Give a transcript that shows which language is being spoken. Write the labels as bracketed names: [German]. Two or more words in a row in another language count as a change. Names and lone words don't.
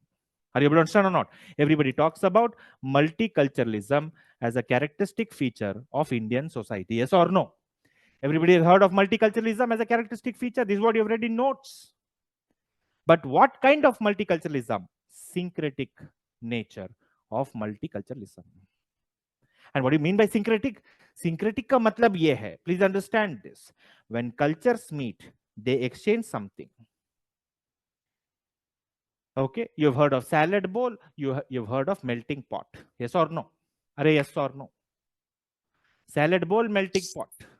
[English] Are you able to understand or not? Everybody talks about multiculturalism as a characteristic feature of Indian society. Yes or no? Everybody has heard of multiculturalism as a characteristic feature. This is what you have read in notes. But what kind of multiculturalism? Syncretic nature of multiculturalism. And what do you mean by syncretic? [Hindi] Syncretic का मतलब ये है. [English] Please understand this. When cultures meet, they exchange something. Okay, you've heard of salad bowl, you've heard of melting pot. Yes or no? Are yes or no? Salad bowl, melting pot.